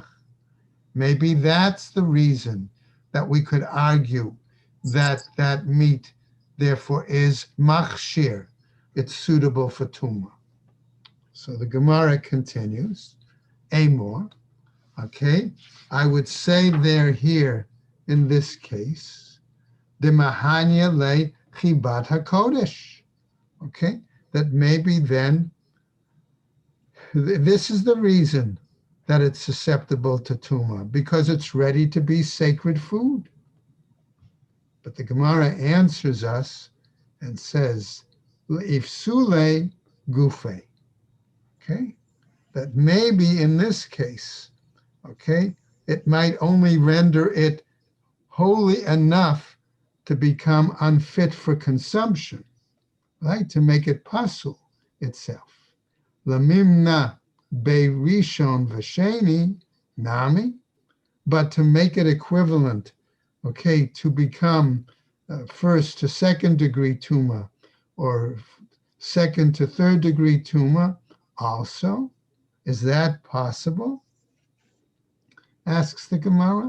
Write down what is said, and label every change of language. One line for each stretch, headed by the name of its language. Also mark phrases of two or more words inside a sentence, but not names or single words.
English: Maybe that's the reason that we could argue that that meat therefore is machshir. It's suitable for tumah. So the Gemara continues, Amor, okay? I would say there here, in this case, the
Aramaic: מהניא ליה חיבת הקודש,
English: okay? That maybe then, this is the reason that it's susceptible to tumah, because it's ready to be sacred food. But the Gemara answers us and says,
Aramaic: איפסולי גופיה,
English: okay? That maybe in this case, okay, it might only render it holy enough to become unfit for consumption, right? To make it pasul itself.
Aramaic: למימנא ביה ראשון ושני נמי,
English: but to make it equivalent, okay, to become first to second degree tumah, or second to third degree tumah also? Is that possible? Asks the Gemara.